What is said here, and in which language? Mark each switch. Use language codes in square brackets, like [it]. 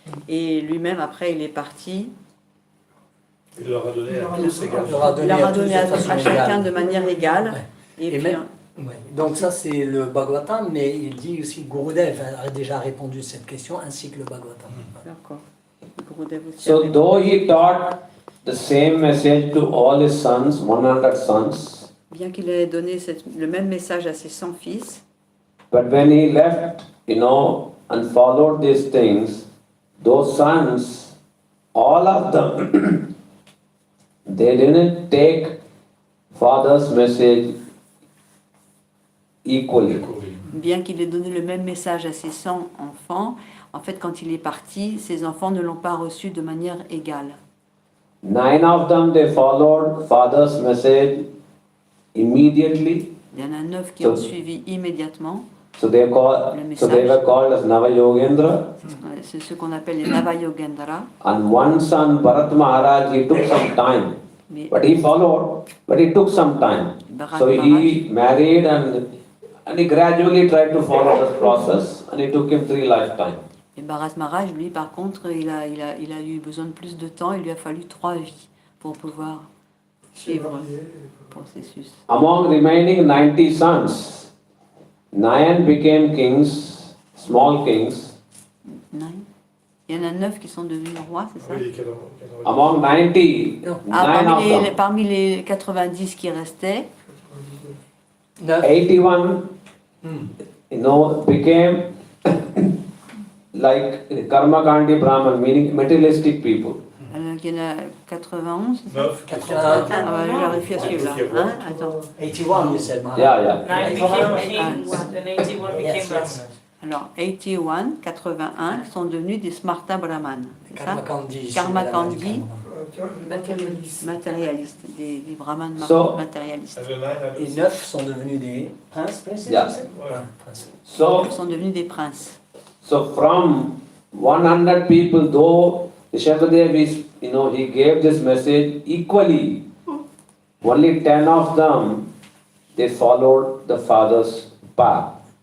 [fr] Et lui-même, après, il est parti. Il leur a donné à tous également. Il leur a donné à chacun de manière égale. Ouais. Et puis, même, ouais. Donc ça c'est le Bhagavatam, mais il dit aussi Gurudev a déjà répondu à cette question, ainsi que le Bhagavatam. d'accord. Gurudev aussi [en] So [fr] avait- [en] though he taught the same message to all his sons, 100 sons, [fr] Bien qu'il ait donné le même message à ses 100 fils, [en] but when he left, and followed these things, those sons, all of them, they didn't take father's message equally. [fr] bien qu'il ait donné le même message à ses 100 enfants, en fait, quand il est parti, ses enfants ne l'ont pas reçu de manière égale. [en] 9 of them, they followed father's message immediately. [fr] Il y en a 9 qui ont suivi immédiatement. [en] So they were called as Navayogendra. [fr] C'est ce qu'on appelle les Navayogendra. [en] And one son, Bharat Maharaj, he took some time. [fr] Mais [en] But he followed, but he took some time. [fr] Bharat [en] So he married and he gradually tried to follow this process, and it took him 3 lifetimes. [fr] Et Bharat Maharaj, lui, par contre, il a eu besoin de plus de temps. Il lui a fallu 3 vies pour pouvoir suivre le processus. [en] Among remaining 90 sons, 9 became kings, small kings. [fr] 9. Il y en a 9 qui sont devenus rois, c'est ça? Oui, [en] Among 90, 9 of them, [fr] Parmi les 90 qui restaient, [en] 81, became like Karma Kandi Brahman, meaning materialistic people. [fr] il y en a 91, c'est ça? 9, 81. Ah, bah, je vérifie à celui-là. Hein? Attends. [en] 81, you said, Maharaj. Yeah. 9 became kings and 81 became Yes, Brahmins. yes. [fr] Alors, 81 sont devenus des Smarta Brahmanes. C'est ça? Karma Kandi. Karma Kandi. Matérialiste. Matérialistes, des brahmanes [en] So- [fr] matérialistes. [en] and the 9 [fr] Et 9 sont devenus des princes, princesses, [en] Yeah. you said? [fr] Ouais. Princes. [en] So, [fr] Ils sont devenus des princes. [en] so from 100 people, though Rishabhadev is, he gave this message equally, only 10 of them, they followed the father's path.